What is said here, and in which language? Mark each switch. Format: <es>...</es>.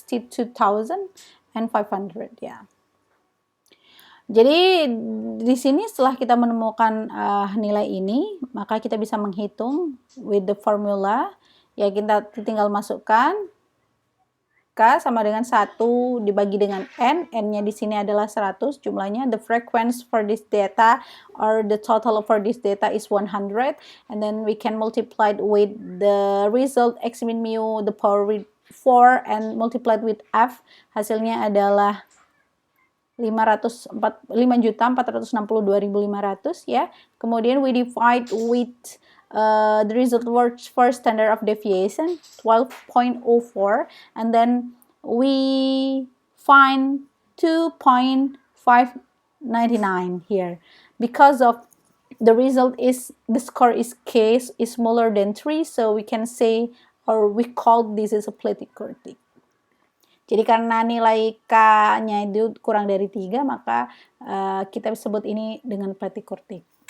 <id>5,462,500 ya. Jadi di sini setelah kita menemukan nilai ini, maka kita bisa menghitung</id> <en>with the formula.</en> <id>Ya, kita tinggal masukkan K sama dengan 1 dibagi dengan N. N-nya di sini adalah 100 jumlahnya.</id> <en>The frequency for this data or the total for this data is 100. And then we can multiply with the result x min mu the power with 4 and multiplied with F.</en> <id>Hasilnya adalah 5.462.500 ya. Kemudian</id> <en>we divide with the result for standard of deviation 12.04, and then we find 2.599 here because of the result is the score is K is smaller than 3, so we can say or we call this is a platykurtic.</en> <id>Jadi karena nilai K-nya itu kurang dari 3, maka kita sebut ini dengan platykurtic.</id>